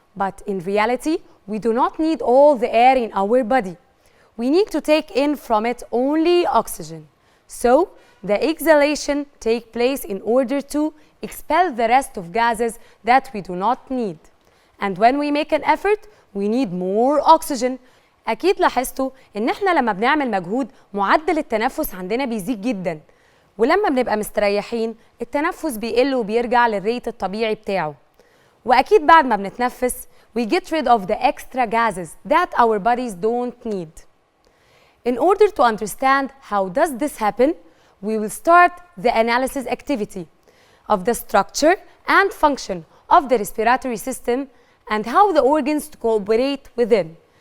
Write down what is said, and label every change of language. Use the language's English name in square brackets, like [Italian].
[English] But in reality, we do not need all the air in our body. We need to take in from it only oxygen. So, the exhalation takes place in order to expel the rest of gases that we do not need. And when we make an effort, we need more oxygen. [Arabic] أكيد لاحظتوا إن إحنا لما بنعمل مجهود معدل التنفس عندنا بيزيد جدا، ولما بنبقى مستريحين التنفس بيقل وبيرجع للريت الطبيعي بتاعه. وأكيد بعد ما بنتنفس [English] we get rid of the extra gases that our bodies don't need. In order to understand how does this happen, we will start the analysis activity of the structure and function of the respiratory system and how the organs cooperate within.